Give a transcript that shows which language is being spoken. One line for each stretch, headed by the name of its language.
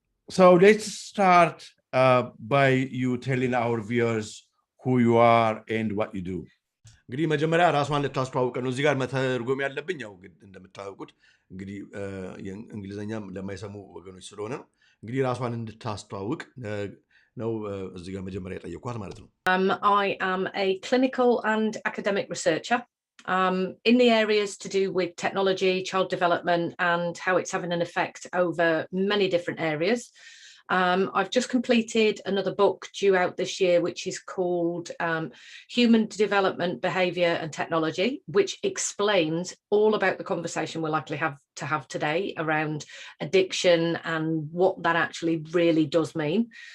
English: So let's start by you telling our viewers who you are and what you do.
Amharic: እንግዲህ መጀመሪያ ራስዋን ልታስተዋውቅ ነው። እዚህ ጋር መተርጎም ያለብኝ ያው እንደምታውቁት እንግዲህ እንግሊዘኛም ለማይሰሙ ወገኖች ስለሆነ ነው። እንግዲህ ራስዋን እንድታስተዋውቅ ነው እዚህ ጋር መጀመሪያ የጠየኳት ማለት ነው።
English: I am a clinical and academic researcher in the areas to do with technology, child development, and how it's having an effect over many different areas. I've just completed another book due out this year, which is called Human Development, Behaviour and Technology, which explains all about the conversation we're likely to have today around addiction and what that actually really does mean.